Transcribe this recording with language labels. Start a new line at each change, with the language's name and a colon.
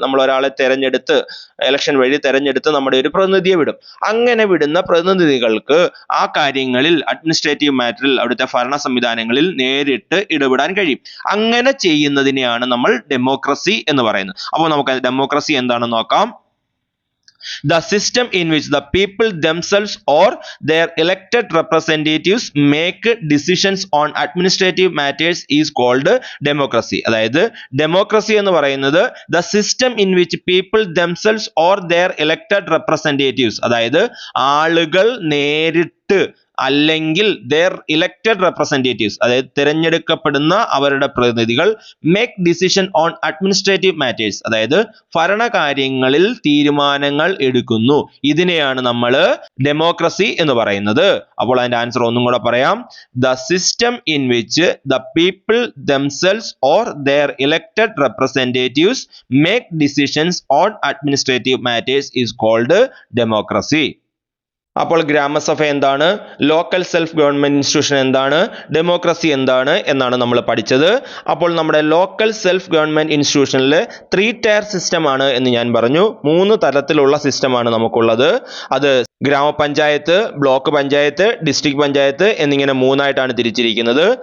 Malayalam: നമ്മൾ ഒരാളെ തെരഞ്ഞെടുത്ത് ഇലക്ഷൻ വഴി തെരഞ്ഞെടുത്ത് നമ്മുടെ ഒരു പ്രതിനിധിയെ വിടും. അങ്ങനെ വിടുന്ന പ്രതിനിധികൾക്ക് ആ കാര്യങ്ങളിൽ അഡ്മിനിസ്ട്രേറ്റീവ് മാറ്ററിൽ അവിടുത്തെ ഭരണ സംവിധാനങ്ങളിൽ നേരിട്ട് ഇടപെടാൻ കഴിയും. അങ്ങനെ ചെയ്യുന്നതിനെയാണ് നമ്മൾ ഡെമോക്രസി എന്ന് പറയുന്നത്. അപ്പോൾ നമുക്ക് ഡെമോക്രസി എന്താണെന്ന് നോക്കാം.
English: The system in which the people themselves or their elected representatives make decisions on administrative matters is called democracy.
Malayalam: അതായത് ഡെമോക്രസി എന്ന് പറയുന്നത്
English: the system in which people themselves or their elected representatives,
Malayalam: അതായത് ആളുകൾ നേരിട്ട് അല്ലെങ്കിൽ
English: their elected representatives,
Malayalam: അതായത് തിരഞ്ഞെടുക്കപ്പെടുന്ന അവരുടെ പ്രതിനിധികൾ
English: make decision on administrative matters,
Malayalam: അതായത് ഭരണകാര്യങ്ങളിൽ തീരുമാനങ്ങൾ എടുക്കുന്നു. ഇതിനെയാണ് നമ്മൾ ഡെമോക്രസി എന്ന് പറയുന്നത്. അപ്പോൾ അതിന്റെ ആൻസർ ഒന്നും കൂടെ പറയാം.
English: The system in which the people themselves or their elected representatives make decisions on administrative matters is called democracy.
Malayalam: അപ്പോൾ ഗ്രാമസഭ എന്താണ്, ലോക്കൽ സെൽഫ് ഗവൺമെന്റ് ഇൻസ്റ്റിറ്റ്യൂഷൻ എന്താണ്, ഡെമോക്രസി എന്താണ് എന്നാണ് നമ്മൾ പഠിച്ചത്. അപ്പോൾ നമ്മുടെ local self government ഇൻസ്റ്റിറ്റ്യൂഷനിൽ 3 tyre system ആണ് എന്ന് ഞാൻ പറഞ്ഞു. 3 തരത്തിലുള്ള സിസ്റ്റമാണ് നമുക്കുള്ളത്. അത് ഗ്രാമപഞ്ചായത്ത്, ബ്ലോക്ക് പഞ്ചായത്ത്, ഡിസ്ട്രിക്ട് പഞ്ചായത്ത് എന്നിങ്ങനെ 3 ആയിട്ടാണ് തിരിച്ചിരിക്കുന്നത്.